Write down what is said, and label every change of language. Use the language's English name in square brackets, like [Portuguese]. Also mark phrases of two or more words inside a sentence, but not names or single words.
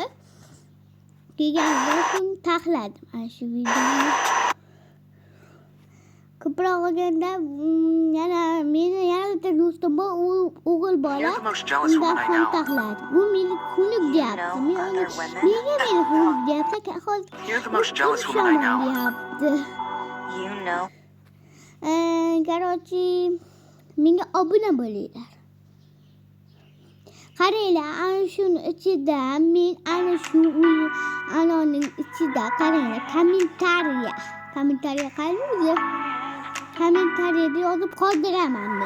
[Uzbek] Kelgandan so'ng taxladim. Ana shu videoni ko'proq olganda yana meni bitta do'stim bor, o'g'il bola. Undan ham taxladim. U meni xunuk deyapti. Nega meni xunuk deyapti? [English] You're the most jealous woman I know. You know. [Uzbek] Qarochi, menga obuna bo'linglar. Qaranglar, ana shuni ichida men ana shu anoning ichida qaranglar, kommentariya qaranglar. Kommentariyada yozib qoldiraman men.